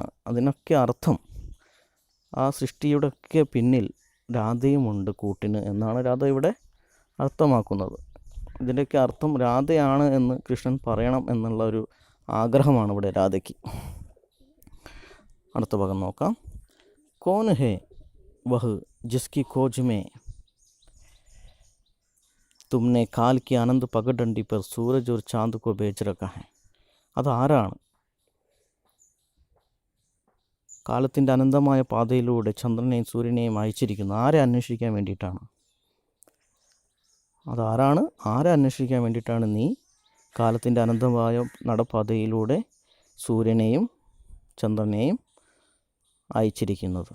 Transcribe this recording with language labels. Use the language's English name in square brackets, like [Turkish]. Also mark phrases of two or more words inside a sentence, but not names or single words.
[Malayalam] അതിനൊക്കെ അർത്ഥം, ആ സൃഷ്ടിയുടെയൊക്കെ പിന്നിൽ രാധയുമുണ്ട് കൂട്ടിന് എന്നാണ് രാധ ഇവിടെ അർത്ഥമാക്കുന്നത്. ഇതിൻ്റെയൊക്കെ അർത്ഥം രാധയാണ് എന്ന് കൃഷ്ണൻ പറയണം എന്നുള്ള ഒരു ആഗ്രഹമാണ് ഇവിടെ രാധയ്ക്ക്. അടുത്ത ഭാഗം നോക്കാം. [Hindi] कौन है वह जिसकी खोज में तुमने काल की आनंद पगडंडी पर सूरज और चांद को भेज रखा है. [Malayalam] അതാരാണ്? കാലത്തിൻ്റെ അനന്തമായ പാതയിലൂടെ ചന്ദ്രനെയും സൂര്യനെയും അയച്ചിരിക്കുന്നു. ആരെ അന്വേഷിക്കാൻ വേണ്ടിയിട്ടാണ്? അതാരാണ്? ആരെ അന്വേഷിക്കാൻ വേണ്ടിയിട്ടാണ് നീ കാലത്തിൻ്റെ അനന്തമായ നടപ്പാതയിലൂടെ സൂര്യനെയും ചന്ദ്രനെയും അയച്ചിരിക്കുന്നത്?